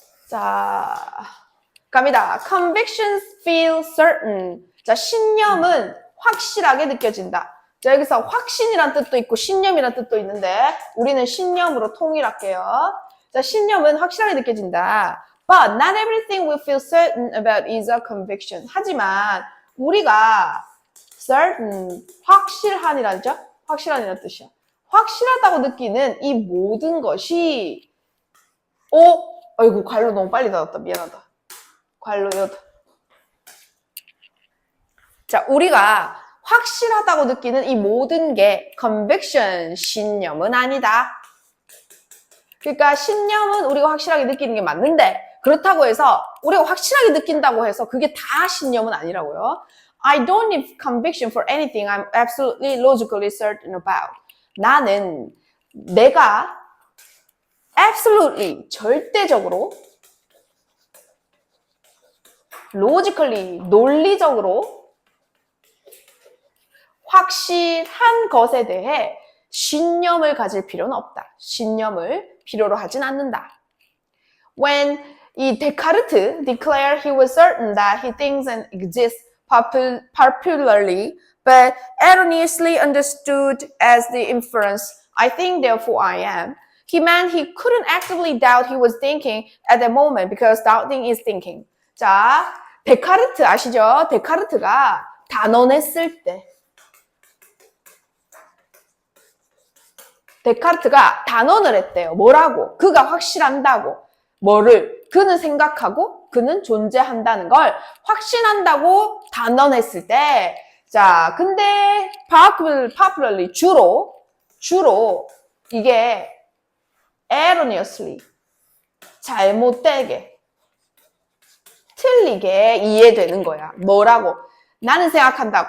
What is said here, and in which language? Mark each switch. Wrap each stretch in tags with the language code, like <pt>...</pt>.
<ko>자, 갑니다.</ko> <en>Convictions feel certain.</en> <ko>자, 신념은 확실하게 느껴진다. 자, 여기서 확신이란 뜻도 있고 신념이란 뜻도 있는데 우리는 신념으로 통일할게요. 자, 신념은 확실하게 느껴진다.</ko> <en>But not everything we feel certain about is a conviction.</en> <ko>하지만 우리가 certain, 확실한이란 뜻? 확실한이란 뜻이야. 확실하다고 느끼는 이 모든 것이 아이고 괄호 너무 빨리 닫았다. 미안하다. 괄호 여다. 자, 우리가 확실하다고 느끼는 이 모든 게 conviction, 신념은 아니다. 그러니까 신념은 우리가 확실하게 느끼는 게 맞는데 그렇다고 해서 우리가 확실하게 느낀다고 해서 그게 다 신념은 아니라고요.</ko> <en>I don't need conviction for anything I'm absolutely logically certain about.</en> <ko>나는 내가 absolutely, 절대적으로 logically, 논리적으로 확실한 것에 대해 신념을 가질 필요는 없다. 신념을 필요로 하진 않는다.</ko> <en>When 이 데카르트 declared he was certain that he thinks and exists popularly but erroneously understood as the inference I think therefore I am, he meant he couldn't actively doubt he was thinking at the moment because doubting is thinking.</en> <ko>자, 데카르트 아시죠? 데카르트가 단언했을 때 데카르트가 단언을 했대요. 뭐라고? 그가 확실한다고. 뭐를? 그는 생각하고 그는 존재한다는 걸 확신한다고 단언했을 때 자, 근데 popularly 주로 이게 erroneously 잘못되게 틀리게 이해되는 거야. 뭐라고? 나는 생각한다.</ko>